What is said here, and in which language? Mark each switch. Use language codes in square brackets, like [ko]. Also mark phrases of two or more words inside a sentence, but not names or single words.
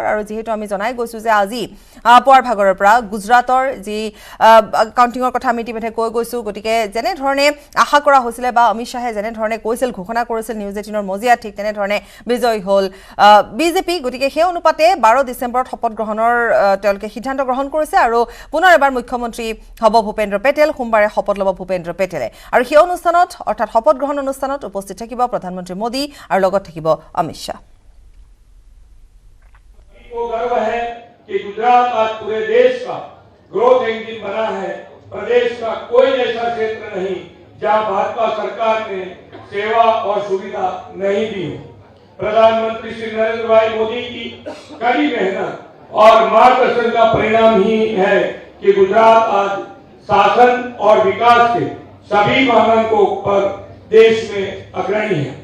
[as] আৰু যিহেতু আমি জনাই গৈছোঁ যে আজি পুৱাৰ ভাগৰৰ পৰা গুজৰাটৰ যি কাউণ্টিঙৰ কথা আমি ইতিমধ্যে কৈ গৈছোঁ, গতিকে যেনেধৰণে আশা কৰা হৈছিলে বা অমিত শ্বাহে যেনেধৰণে কৈছিল, ঘোষণা কৰিছিল নিউজ 18ৰ মজিয়াত, ঠিক তেনেধৰণে বিজয়ী হ'ল বিজেপি। গতিকে সেই অনুপাতে 12 ডিচেম্বৰত শপত গ্ৰহণৰ তেওঁলোকে সিদ্ধান্ত গ্ৰহণ কৰিছে আৰু পুনৰ এবাৰ মুখ্যমন্ত্ৰী হ'ব ভূপেন্দ্ৰ পেটেল। সোমবাৰে শপত ল'ব ভূপেন্দ্ৰ পেটেলে আৰু সেই অনুষ্ঠানত অৰ্থাৎ শপত গ্ৰহণ অনুষ্ঠানত উপস্থিত থাকিব প্ৰধানমন্ত্ৰী মোদী আৰু লগত থাকিব অমিত শ্বাহ। [hi] ग्रोथ इंजन बना है। प्रदेश का कोई ऐसा क्षेत्र नहीं जहां भाजपा सरकार ने सेवा और सुविधा नहीं दी हो। प्रधानमंत्री श्री नरेंद्र भाई मोदी की कड़ी मेहनत और मार्गदर्शन का परिणाम ही है कि गुजरात आज शासन और विकास के सभी मानकों पर देश में अग्रणी है।